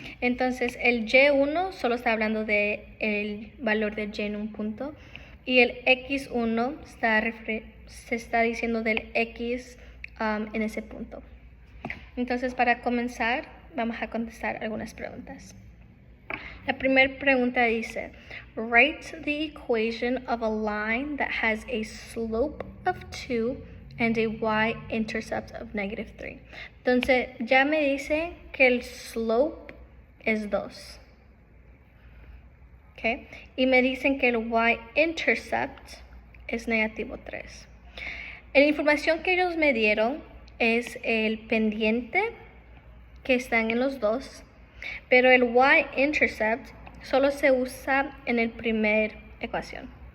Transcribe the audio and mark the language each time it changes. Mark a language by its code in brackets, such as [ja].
[es] Entonces el Y1 solo está hablando del valor de Y en un punto, y el X1 se está diciendo del X en ese punto. Entonces, para comenzar, vamos a contestar algunas preguntas. La primera pregunta dice, [en] write the equation of a line that has a slope of 2 and a y-intercept of -3. [es] Entonces, ya me dice que el slope es 2. ¿Okay? Y me dicen que el y-intercept es -3. La información que ellos me dieron es el pendiente que están en los dos, pero el y-intercept solo se usa en la primera ecuación.